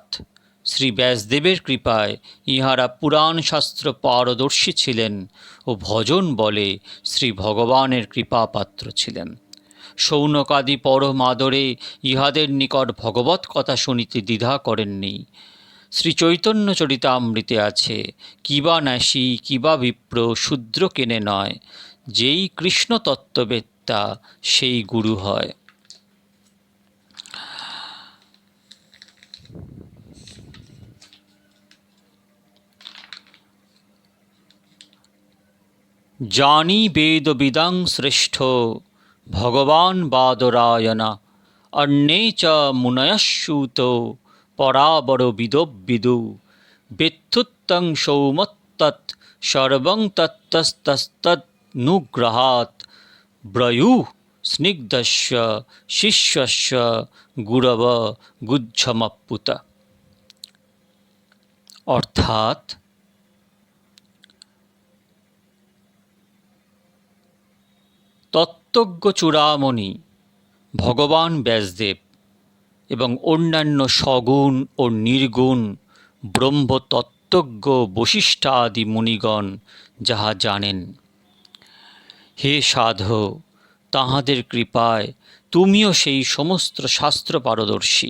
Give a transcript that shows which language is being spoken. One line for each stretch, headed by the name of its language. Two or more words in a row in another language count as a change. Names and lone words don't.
Bangla: শ্রী ব্যাসদেবের কৃপায় ইহারা পুরাণ শাস্ত্র পারদর্শী ছিলেন ও ভজন বলে শ্রী ভগবানের কৃপাপাত্র ছিলেন। শৌনকাদি পরম আদরে ইহাদের নিকট ভগবৎ কথা শুনিতে দ্বিধা করেননি। শ্রী চৈতন্য চরিতামৃতে আছে, কিবা ন্যাসী কিবা বিপ্র শূদ্র কেনে নয়, যেই কৃষ্ণ তত্ত্ববেত্তা সেই গুরু হয়।
Sanskrit: জানি বেদবিদাং শ্রেষ্ঠ ভগবান বাদরায়ণা, অন্যে চ মুনয়ঃসূত পরাবর বিদু, বেত্থুত্তং সৌমত্তৎ সর্বং তত্তস্তস্তনুগ্রহাৎ, ব্রয়ুঃ স্নিগ্ধস্য শিষ্যস্য গুরব গুহ্যমপ্যুত।
Bangla: অর্থাৎ তত্ত্বজ্ঞ চূড়ামণি ভগবান ব্যাসদেব এবং অন্যান্য সগুণ ও নির্গুণ ব্রহ্মতত্ত্বজ্ঞ বশিষ্ঠাদি মুনিগণ যাহা জানেন, হে সাধ, তাঁহাদের কৃপায় তুমিও সেই সমস্ত শাস্ত্র পারদর্শী।